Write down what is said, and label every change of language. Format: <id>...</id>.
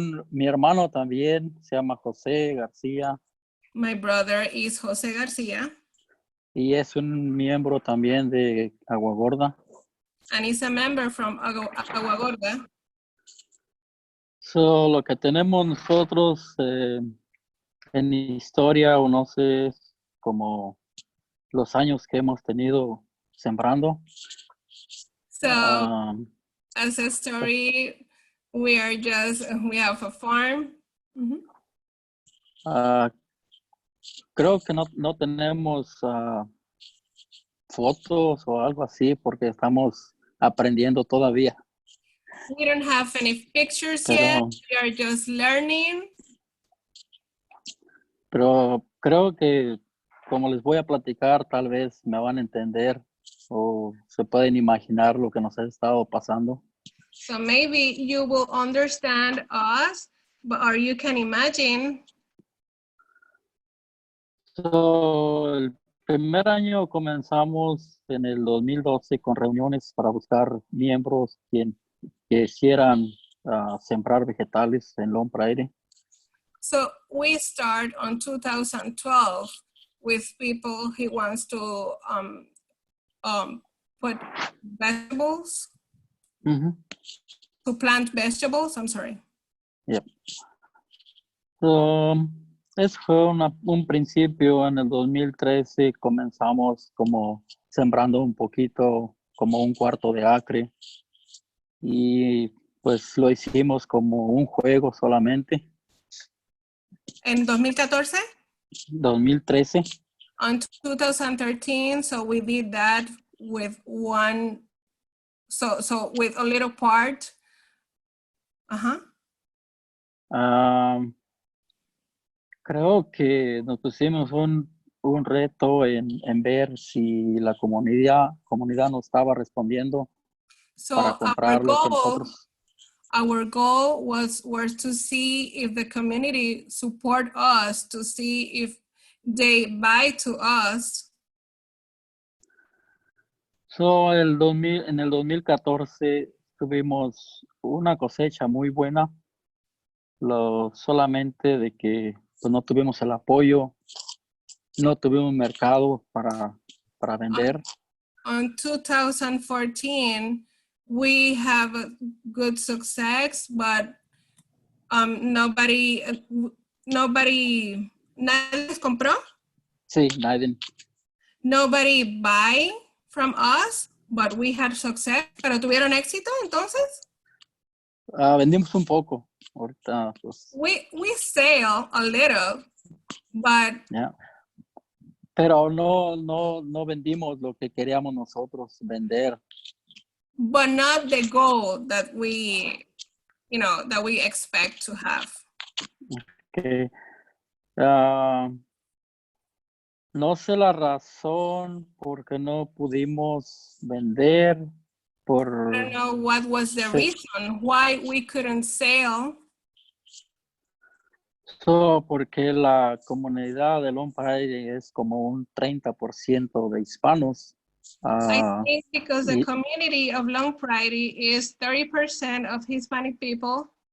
<es>Mi hermano también se llama José García</es> <en>My brother is José García,</en> <es>y es un miembro también de Agua Gorda.</es> <en>and he's a member from Agua Gorda.</en> <es>Lo que tenemos nosotros en historia, o no sé, como los años que hemos tenido sembrando.</es> <en>So, Um, as a story, we have a farm. Mhm.</en> <es>Creo que no tenemos fotos o algo así porque estamos aprendiendo todavía.</es> <en>We don't have any pictures yet. We are just learning.</en> <es>Pero creo que como les voy a platicar, tal vez me van a entender o se pueden imaginar lo que nos ha estado pasando.</es> <en>So maybe you will understand us, or you can imagine.</en> <es>El primer año comenzamos en el 2012 con reuniones para buscar miembros que quisieran sembrar vegetales en Lone Prairie.</es> <en>So we start on 2012 with people who wants to put vegetables, Uh-huh. to plant vegetables, I'm sorry. Yep.</en> <es>Eso fue un principio. En el 2013 comenzamos como sembrando un poquito, como un cuarto de acre. Y pues lo hicimos como un juego solamente. En 2014? 2013.</es> <en>On 2013, so we did that with so with a little part. Uh-huh.</en> <es>Creo que nos pusimos un reto en ver si la comunidad nos estaba respondiendo para</es> <en>So</en> <es>comprar lo que nosotros.</es> <en>our goal was to see if the community support us, to see if they buy to us.</en> <es>En el 2014 tuvimos una cosecha muy buena, solamente de que pues, no tuvimos el apoyo, no tuvimos mercado para vender.</es> <en>On 2014, we have a good success, but</en> <es>nadie les compró. Sí, nadie.</es> <en>Nobody buy from us, but we had success.</en> <es>¿Pero tuvieron éxito entonces? Vendimos un poco. Ahorita, pues.</es> <en>We sell a little, but Yeah.</en> <es>Pero no vendimos lo que queríamos nosotros vender.</es> <en>but not the goal that we expect to have. Okay.</en> <es>No sé la razón por qué no pudimos vender.</es> <en>I don't know what was the reason why we couldn't sell.</en> <es>Porque la comunidad de Lone Prairie es como un 30% de hispanos.</es> <en>I think because the community of Lone Prairie is 30% of Hispanic people.</en>